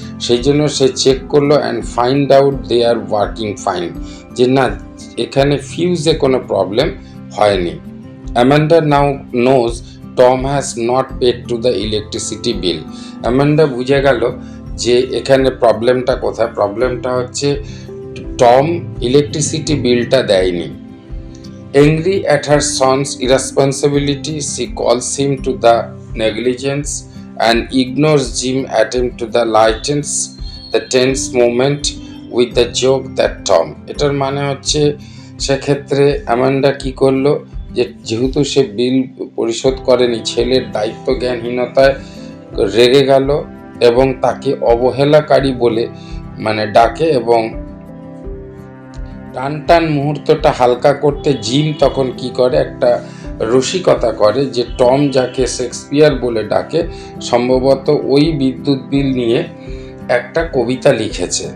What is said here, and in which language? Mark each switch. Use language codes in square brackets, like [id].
[bn] সেই জন্য সে চেক করলো [en] and find out they are working fine, [bn] যে না এখানে ফিউজে কোনো প্রবলেম হয়নি। [en] Amanda now knows Tom has not paid to the electricity bill. [bn] Amanda বুঝে গেল যে এখানে প্রবলেমটা কোথায়। প্রবলেমটা হচ্ছে টম ইলেকট্রিসিটি বিলটা দেয়নি। [en] Angry at her son's irresponsibility, she calls him to the negligence and ignores Jim's attempt to lighten the tense moment with the joke that Tom. [bn] এটার মানে হচ্ছে সেক্ষেত্রে অ্যামান্ডা কি করলো, যে যেহেতু সে বিল পরিশোধ করেনি, ছেলের দায়িত্ব জ্ঞানহীনতায় রেগে গেল এবং তাকে অবহেলাকারী বলে মানে ডাকে, এবং টান মুহূর্তটা হালকা করতে জিম তখন কি করে, একটা রসিকতা করে যে টম যাকে শেক্সপিয়ার বলে ডাকে সম্ভবত ওই বিদ্যুৎ বিল নিয়ে একটা কবিতা লিখেছে।